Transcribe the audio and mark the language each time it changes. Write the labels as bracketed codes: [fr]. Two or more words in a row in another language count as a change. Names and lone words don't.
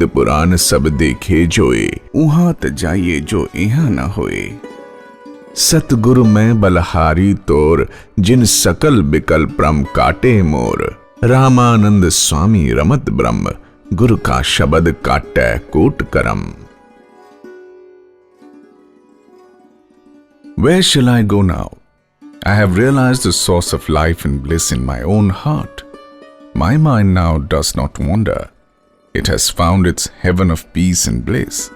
[hi] पुराण सब देखे जोए उहां त जाइए जो इहां न होए सतगुरु में बलहारी तोर जिन सकल बिकल प्रम काटे मोर रामानंद स्वामी रमत ब्रह्म गुरु का शब्द काटे कोट करम [en] Where shall I go now? I have realized the source of life and bliss in my own heart. My mind now does not wander. It has found its heaven of peace and bliss.